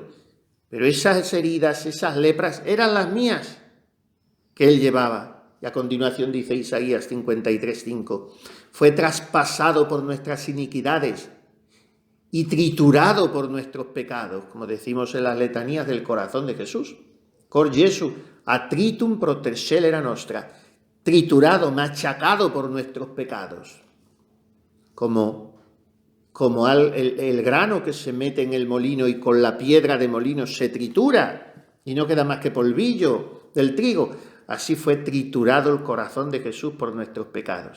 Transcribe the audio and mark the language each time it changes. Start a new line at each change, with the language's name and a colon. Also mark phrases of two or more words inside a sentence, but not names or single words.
Spanish: Pero esas heridas, esas lepras, eran las mías que Él llevaba. Y a continuación dice Isaías 53:5, fue traspasado por nuestras iniquidades y triturado por nuestros pecados, como decimos en las letanías del corazón de Jesús.
Latin: Cor Jesu, atritum pro te scelera nostra,
Spanish: triturado, machacado por nuestros pecados. Como el grano que se mete en el molino y con la piedra de molino se tritura y no queda más que polvillo del trigo, así fue triturado el corazón de Jesús por nuestros pecados.